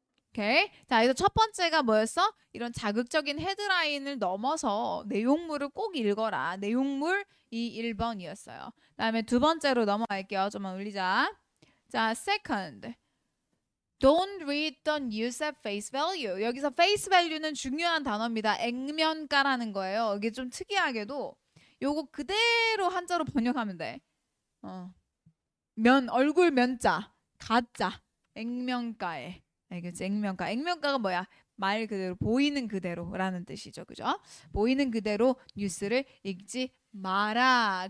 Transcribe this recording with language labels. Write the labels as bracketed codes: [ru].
[ko] 오케이. 자, 그래서 첫 번째가 뭐였어? 이런 자극적인 헤드라인을 넘어서 내용물을 꼭 읽어라. 내용물 이 1번이었어요. 그다음에 두 번째로 넘어갈게요. 좀만 올리자. 자, second. [en] Don't read the news at face value. [ko] 여기서 face value는 중요한 단어입니다. 액면가라는 거예요. 이게 좀 특이하게도 요거 그대로 한자로 번역하면 돼. 얼굴 면자, 가짜, 액면가에. 알겠지? 액면가. 액면가가 뭐야? 말 그대로 보이는 그대로라는 뜻이죠. 그죠? 보이는 그대로 뉴스를 읽지 마라.